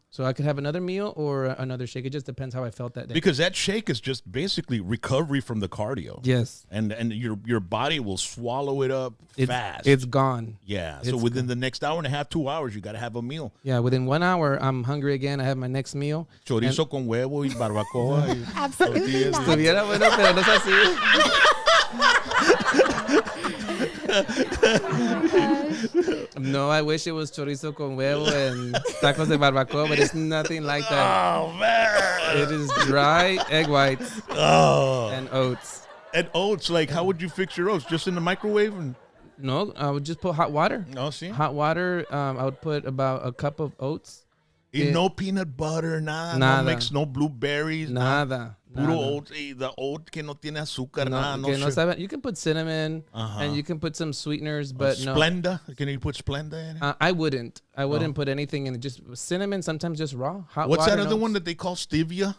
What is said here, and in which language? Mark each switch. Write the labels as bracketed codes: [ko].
[en] So I could have another meal or another shake. It just depends how I felt that day. Because that shake is just basically recovery from the cardio. Yes. And your body will swallow it up fast. It's gone. Yeah. So within the next hour and a half, 2 hours, you got to have a meal. Yeah. Within 1 hour, I'm hungry again. I have my next meal. [es] Chorizo con huevo y barbacoa. [en] Absolutely not. [es] Estuviera bueno, pero no es así. [en] No, I wish it was [es] chorizo con huevo [en] and [es] tacos de barbacoa, [en] but it's nothing like that. Oh, man. It is dry egg whites and oats. And oats, like, how would you fix your oats? Just in the microwave? No, I would just put hot water. No, see? Hot water, I would put about a cup of oats. No peanut butter, nada. No mix, no blueberries. [es] Nada. Puro oats. [en] The oat [es] que no tiene azúcar, nada. No sabe. [en] You can put cinnamon and you can put some sweeteners, but no. Splenda? Can you put Splenda in it? I wouldn't. I wouldn't put anything in it. Just cinnamon, sometimes just raw. Hot What's water, that other one that they call stevia?